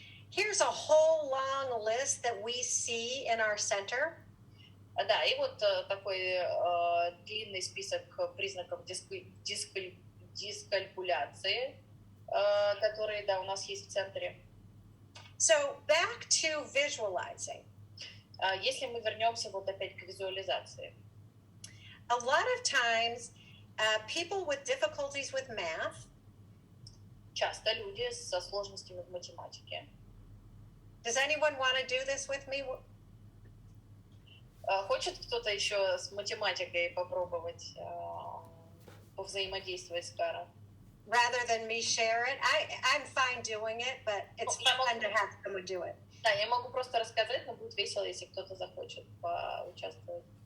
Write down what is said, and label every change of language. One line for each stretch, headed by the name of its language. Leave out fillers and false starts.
English: Here's a whole long list that we see in our center.
Russian: Да, и вот такой длинный список признаков дискалькуляции. которые, да, у нас есть в центре.
English: So back to visualizing.
Russian: Если мы вернемся вот опять к визуализации.
English: A lot of times, people with difficulties with math,
Russian: Часто люди со сложностями в математике.
English: does anyone want to do this with me?
Russian: Хочет кто-то еще с математикой попробовать повзаимодействовать с Карой?
English: Rather than me share it, I'm fine doing it, but it's fun to have someone do it.
Russian: Да, я могу просто рассказать, но будет весело, если кто-то захочет поучаствовать.